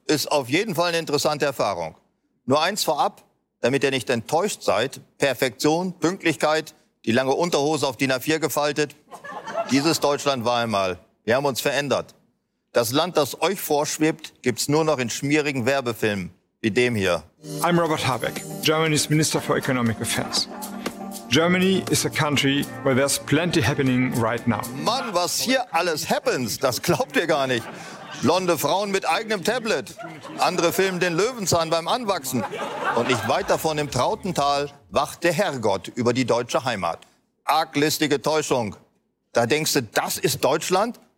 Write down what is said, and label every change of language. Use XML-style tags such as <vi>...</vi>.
<de>Ist auf jeden Fall eine interessante Erfahrung. Nur eins vorab, damit ihr nicht enttäuscht seid. Perfektion, Pünktlichkeit, die lange Unterhose auf DIN A4 gefaltet. Dieses Deutschland war einmal. Wir haben uns verändert. Das Land, das euch vorschwebt, gibt's nur noch in schmierigen Werbefilmen wie dem hier.</de> <en>I'm Robert Habeck, Germany's Minister for Economic Affairs. Germany is a country where there's plenty happening right now.</en> <de>Mann, was hier alles happens, das glaubt ihr gar nicht. Blonde Frauen mit eigenem Tablet. Andere filmen den Löwenzahn beim Anwachsen. Und nicht weit davon im Trautental wacht der Herrgott über die deutsche Heimat. Arglistige Täuschung. Da denkst du, das ist Deutschland?</de>